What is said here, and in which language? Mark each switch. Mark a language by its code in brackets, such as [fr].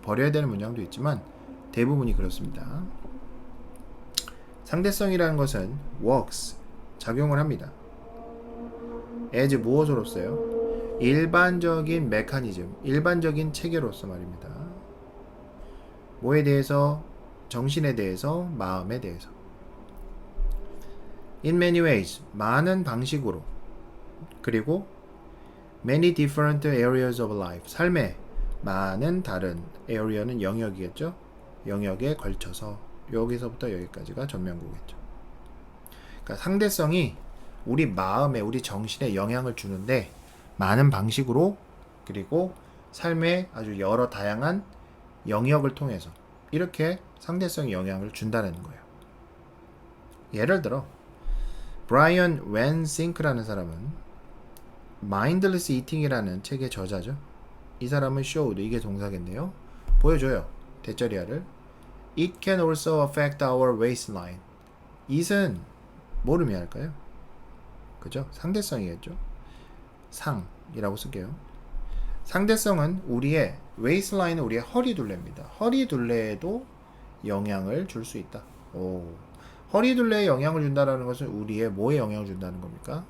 [ko] 버려야 되는 문장도 있지만 대부분이 그렇습니다. 상대성이라는 것은 works 작용을 합니다. as 무엇으로써요? 일반적인 메커니즘, 일반적인 체계로서 말입니다. 뭐에 대해서? 정신에 대해서, 마음에 대해서. [en] In many ways, [ko] 많은 방식으로. 그리고 [en] many different areas of life, [ko] 삶의 많은 다른 area는 영역이겠죠? 영역에 걸쳐서 여기서부터 여기까지가 전면구겠죠. 그러니까 상대성이 우리 마음에, 우리 정신에 영향을 주는데 많은 방식으로 그리고 삶의 아주 여러 다양한 영역을 통해서 이렇게 상대성이 영향을 준다는 거예요. 예를 들어 브라이언 웬 싱크라는 사람은 Mindless Eating이라는 책의 저자죠. 이 사람은 showed, 이게 동사겠네요. 보여줘요. 대절이야를. [en] It can also affect our waistline. [ko] it은 뭐를 의미할까요? 그죠? 상대성이겠죠. 상이라고 쓸게요. 상대성은 우리의 waistline은 우리의 허리둘레입니다. 허리둘레에도 영향을 줄 수 있다. 허리둘레에 영향을 준다는 것은 우리의 뭐에 영향을 준다는 겁니까?